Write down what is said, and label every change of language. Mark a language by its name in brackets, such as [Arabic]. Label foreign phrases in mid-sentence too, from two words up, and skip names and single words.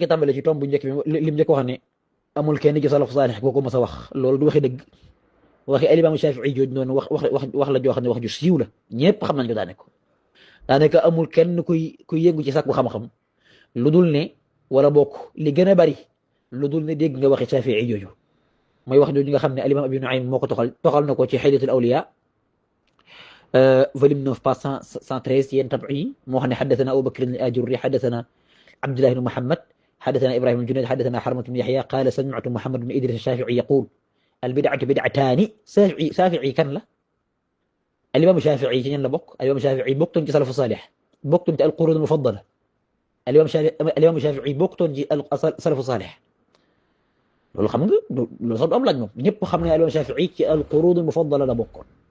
[Wolof] njëkk tàmbale ci tomb bu njëkk bi lim njëkk wax ne amul kenn ci [Arabic] سلف صالح [Wolof] kooku mos a wax loolu du waxi dëgg waxi al-imam Shaafi'i jooju noonu wax la joo xam ne wax ju siiw la ñëpp xam nañ ko daanaka amul kenn kuy yëngu ci sàkku xam-xam lu dul ne wala bokk li gën a bari lu dul ne dégg nga waxi Shaafi'i jooju mooy wax jooju nga xam ne al-imam Abi Nu'aym moo ko toxal na ko ci Hilyatul Awliya [English] volume 9 page 113 [Wolof] yéen tab'i yi moo xam ne [Arabic] حدثنا أبو بكر الآجري حدثنا عبد الله بن محمد حدثنا إبراهيم الجنيد حدثنا حرملة بن يحيى قال سمعت محمد بن إدريس الشافعي يقول البدعة بدعتان [Wolof] Shaafi'i kan la al-imam Shaafi'i ci ñan la bokk al-imam Shaafi'i bokkutoon ci [Arabic] سلف صالح [Wolof] bokkutoon ci [Arabic] القرون المفضلة [Wolof] al-imam Shaafi'i bokkutoon ci [Arabic] سلف صالح [Wolof] loolu xam nga loolu sax du am laaj moom ñëpp xam ne al-imam Shaafi'i ci [Arabic] القرون المفضلة [Wolof] la bokkoon